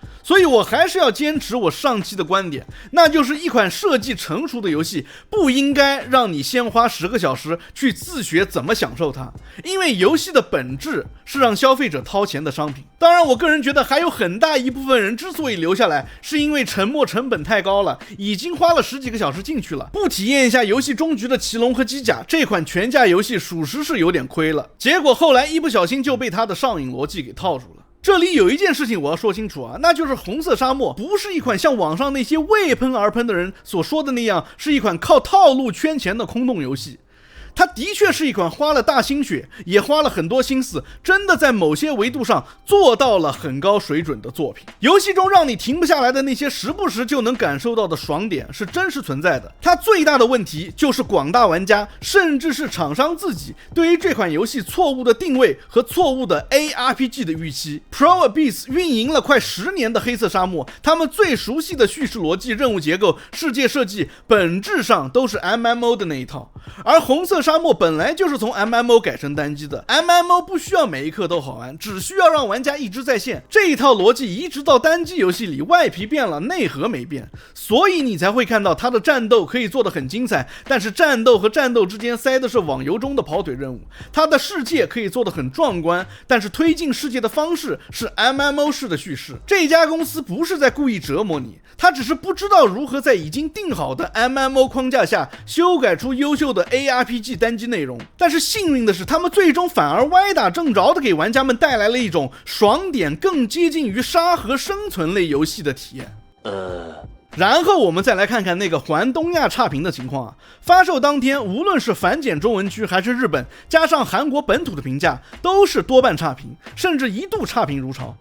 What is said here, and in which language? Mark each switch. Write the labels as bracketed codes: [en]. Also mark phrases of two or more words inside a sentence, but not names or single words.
[zh] 所以我還是要堅持我上期的觀點，那就是一款設計成熟的遊戲不應該讓你先花10個小時去自學怎麼享受它，因為遊戲的本質是讓消費者掏錢的商品。當然，我個人覺得還有很大一部分人之所以留下來，是因為沉没成本太高了，已經花了10幾個小時進去了，不體驗一下遊戲終局的騎龍和機甲，這款全價遊戲屬實是有點虧了。結果後來一不小心就被他的上癮邏輯給套住了。這裡有一件事情我要說清楚啊，那就是紅色沙漠不是一款像網上那些為噴而噴的人所說的那樣，是一款靠套路圈錢的空洞遊戲。它的確是一款花了大心血，也花了很多心思，真的在某些維度上做到了很高水準的作品。游戲中讓你停不下來的那些時不时就能感受到的爽點是真實存在的。它最大的問題就是廣大玩家，甚至是廠商自己對於這款遊戲錯誤的定位和錯誤的 ARPG 的預期。Pro Abyss 運營了快10年的黑色沙漠，他們最熟悉的敘事邏輯、任務結構、世界設計，本質上都是 MMO 的那一套。而紅色沙漠本來就是從 MMO 改成單机的， MMO 不需要每一刻都好玩，只需要讓玩家一直在線。這一套邏輯移植到单机遊戲裡，外皮變了，內核沒變，所以你才會看到它的戰鬥可以做得很精彩，但是戰鬥和戰鬥之間塞的是網遊中的跑腿任務。它的世界可以做得很壯觀，但是推進世界的方式是 MMO 式的敘事。這家公司不是在故意折磨你，他只是不知道如何在已經定好的 MMO 框架下修改出優秀的 ARPG 单机内容。但是幸運的是，他們最終反而歪打正着的給玩家们帶來了一種爽點更接近於沙盒生存類遊戲的體驗。然後我們再來看看那個環東亞差評的情況啊。發售當天，無論是繁簡中文區還是日本，加上韓國本土的評價，都是多半差評，甚至一度差評如潮。